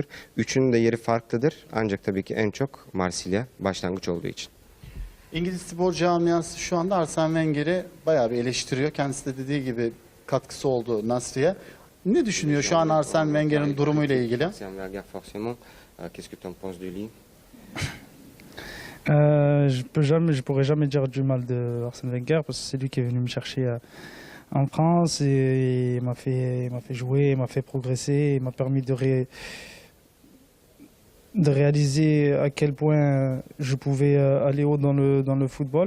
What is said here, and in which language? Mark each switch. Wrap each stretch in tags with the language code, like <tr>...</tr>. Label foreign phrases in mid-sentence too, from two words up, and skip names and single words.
<tr>Üçünün de yeri farklıdır. Ancak tabii ki en çok Marsilya başlangıç olduğu için. İngiliz spor camiası şu anda Arsene Wenger'i bayağı bir eleştiriyor. Kendisi de dediği gibi katkısı oldu Nasri'ye. Ne düşünüyor şu an Arsene Wenger'in durumuyla ilgili?</tr> <fr>Arsene Wenger forcément. Qu'est-ce que tu en penses de lui? Je pourrais jamais dire du mal de Arsène Wenger, parce que c'est lui qui est venu me chercher en France et il m'a fait jouer, il m'a fait progresser, il m'a permis de réaliser à quel point je pouvais aller haut dans le football.</fr>